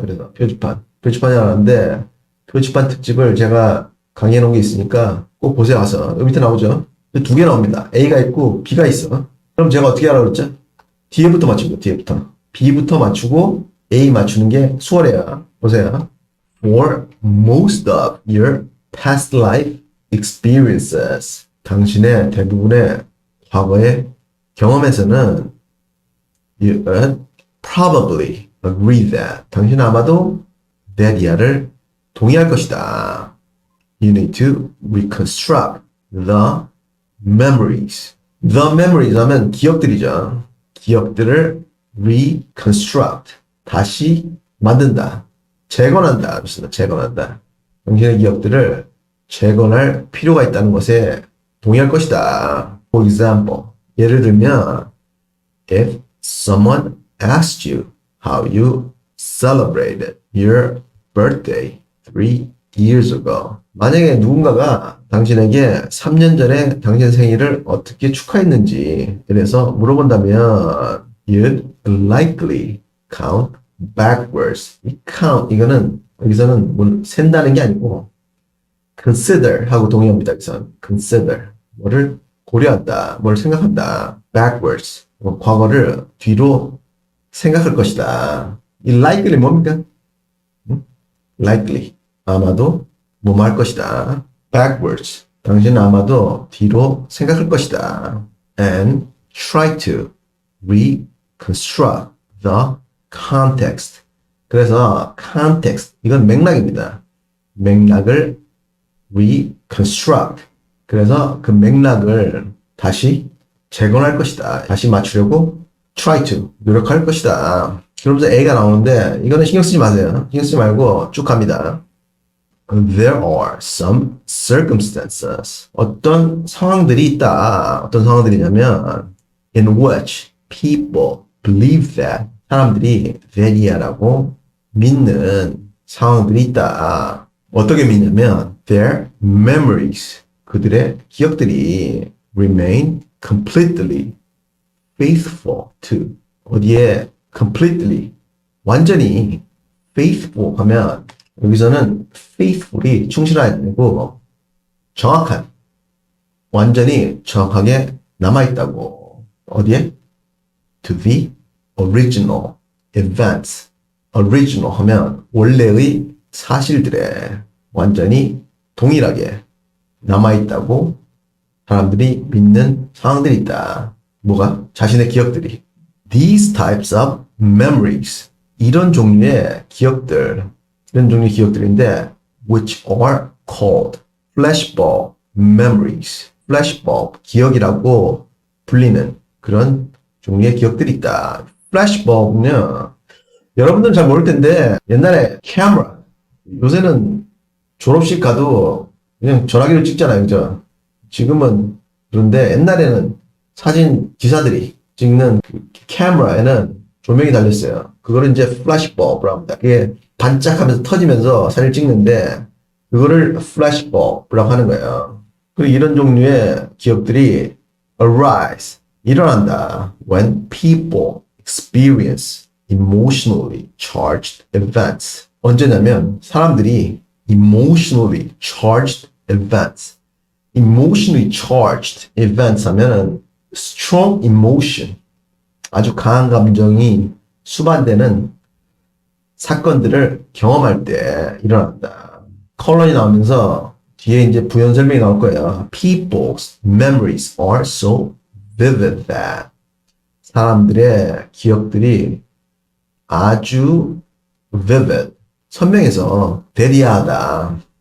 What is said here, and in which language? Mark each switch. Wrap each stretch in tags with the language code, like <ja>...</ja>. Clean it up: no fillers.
<ko>그래서 표지판이라고 하는데 표지판 특집을 제가 강의해 놓은 게 있으니까 꼭 보세요. 와서 여기 밑에 나오죠. 두 개 나옵니다. A가 있고 B가 있어. 그럼 제가 어떻게 하라고 그랬죠? 뒤에부터 맞추고 뒤에부터 B부터 맞추고 A 맞추는 게 수월해요. 보세요.</ko> <en>For most of your past life experiences</en> <ko>당신의 대부분의 과거의 경험에서는</ko> <en>you probably agree that</en> <ko>당신은 아마도</ko> <en>that</en> <ko>이하를 동의할 것이다.</ko> <en>You need to reconstruct the memories. The memories</en> <ko>하면 기억들이죠. 기억들을 reconstruct 다시 만든다. 재건한다. 좋습니다. 재건한다. 당신의 기억들을 재건할 필요가 있다는 것에 동의할 것이다.</ko> <en>For example,</en> <ko>예를 들면</ko> <en>if someone asked you how you celebrated your birthday 3 years ago.</en> <ko>만약에 누군가가 당신에게 3년 전에 당신 생일을 어떻게 축하했는지에 대해서 물어본다면</ko> <en>you'd likely count backwards.</en> <ko>이 count 이거는 여기서는 뭐 센다는 게 아니고 consider 하고 동의합니다. 여기서 consider 뭐를 고려한다, 뭘 생각한다. backwards 뭐 과거를 뒤로 생각할 것이다. 이 likely 뭡니까? likely 아마도 뭐뭐 할 것이다. backwards 당신은 아마도 뒤로 생각할 것이다.</ko> <en>and try to reconstruct the context.</en> <ko>그래서 context 이건 맥락입니다. 맥락을 reconstruct. 그래서 그 맥락을 다시 재건할 것이다. 다시 맞추려고 try to 노력할 것이다. 그러면서 A가 나오는데 이거는 신경 쓰지 마세요. 신경 쓰지 말고 쭉 갑니다.</ko> <en>There are some circumstances.</en> <ko>어떤 상황들이 있다. 어떤 상황들이냐면</ko> <en>in which people believe that</en> <ko>사람들이 that이야라고 믿는 상황들이 있다. 어떻게 믿냐면</ko> <en>their memories</en> <ko>그들의 기억들이</ko> <en>remain completely faithful to</en> <ko>어디에 completely 완전히 faithful 하면 여기서는 faithful이 충실하고 정확한 완전히 정확하게 남아있다고 어디에?</ko> <en>to the original events</en> <ko>original 하면 원래의 사실들에 완전히 동일하게 남아있다고 사람들이 믿는 상황들이 있다. 뭐가? 자신의 기억들이.</ko> <en>These types of memories.</en> <ko>이런 종류의 기억들, 이런 종류의 기억들인데,</ko> <en>which are called flashbulb memories.</en> <ko>flashbulb, 기억이라고 불리는 그런 종류의 기억들이 있다. flashbulb는요, 여러분들은 잘 모를 텐데, 옛날에 camera, 요새는 졸업식 가도 그냥 전화기로 찍잖아요, 그죠? 지금은 그런데 옛날에는 사진 기사들이 찍는 그 카메라에는 조명이 달렸어요. 그거를 이제 플래시버브라고 합니다. 그게 반짝하면서 터지면서 사진을 찍는데 그거를 플래시버브라고 하는 거예요. 그리고 이런 종류의 기억들이 arise, 일어난다.</ko> <en>When people experience emotionally charged events.</en> <ko>언제냐면 사람들이</ko> <en>emotionally charged events.</en> <ko>emotionally charged events 하면은</ko> <en>strong emotion.</en> <ko>아주 강한 감정이 수반되는 사건들을 경험할 때 일어난다. 컬런이 나오면서 뒤에 이제 부연 설명이 나올 거예요.</ko> <en>People's memories are so vivid that</en> <ko>사람들의 기억들이 아주</ko> <en>vivid, 선명해서 대리하다.</en>